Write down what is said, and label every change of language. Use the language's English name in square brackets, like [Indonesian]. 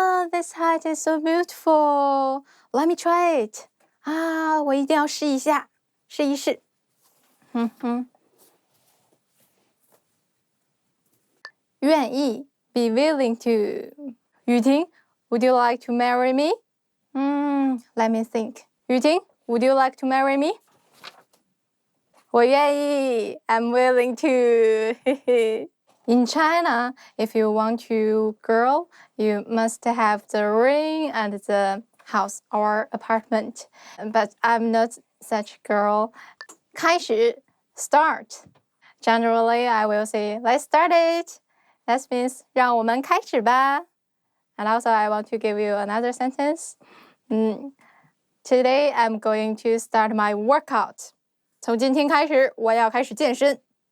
[English] This hat is so beautiful. Let me try it. [Chinese] 我一定要试一下，试一试。愿意 [English] be willing to. 雨婷 would you like to marry me? Let me think. 雨婷 would you like to marry me? [Chinese] 我愿意 [English] I'm willing to. In China, if you want to girl, you must have the ring and the house or apartment. But I'm not such girl. [Chinese] 开始 [English] start. Generally, I will say, let's start it. That means [Chinese] 让我们开始吧。 [English] And also, I want to give you another sentence. Today, I'm going to start my workout. [Chinese] 从今天开始，我要开始健身。